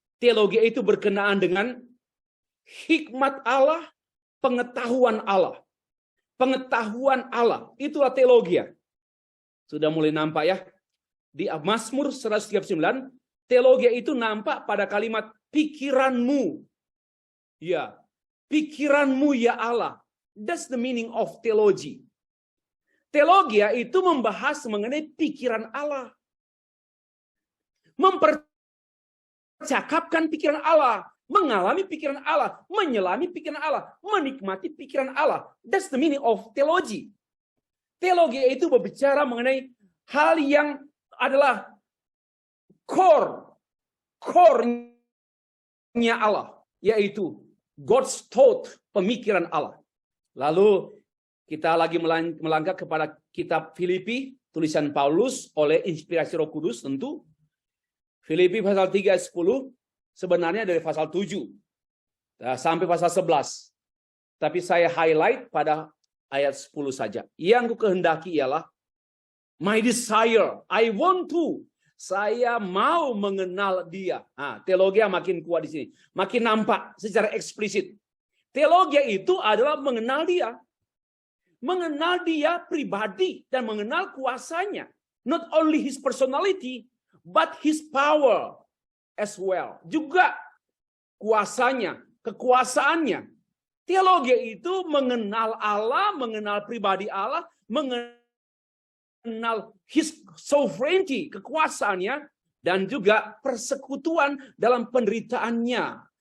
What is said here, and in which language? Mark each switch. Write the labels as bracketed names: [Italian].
[Indonesian] Teologia itu berkenaan dengan hikmat Allah, pengetahuan Allah. Pengetahuan Allah, itulah teologia. Sudah mulai nampak ya. Di Mazmur 139, teologia itu nampak pada kalimat pikiranmu. Ya, pikiranmu ya Allah. [English] That's the meaning of theology. [Indonesian] Teologia itu membahas mengenai pikiran Allah. Mempercakapkan pikiran Allah. Mengalami pikiran Allah. Menyelami pikiran Allah. Menikmati pikiran Allah. [English] That's the meaning of theology. [Indonesian] Teologi itu berbicara mengenai hal yang adalah core-nya Allah. Yaitu [English] God's thought, [Indonesian] pemikiran Allah. Lalu kita lagi melangkah kepada kitab Filipi, tulisan Paulus oleh inspirasi Roh Kudus tentu. Filipi pasal 3 ayat 10, sebenarnya dari pasal 7 sampai pasal 11. Tapi saya highlight pada ayat 10 saja. Yang ku kehendaki ialah [English] my desire, I want to. [Indonesian] Saya mau mengenal dia. Nah, teologia makin kuat di sini. Makin nampak secara eksplisit. Teologia itu adalah mengenal dia. Mengenal dia pribadi dan mengenal kuasanya. [English] Not only his personality, but his power as well. [Indonesian] Juga kuasanya, kekuasaannya. Teologi itu mengenal Allah, mengenal pribadi Allah, mengenal [English] his sovereignty, [Indonesian] kekuasaannya, dan juga persekutuan dalam penderitaannya.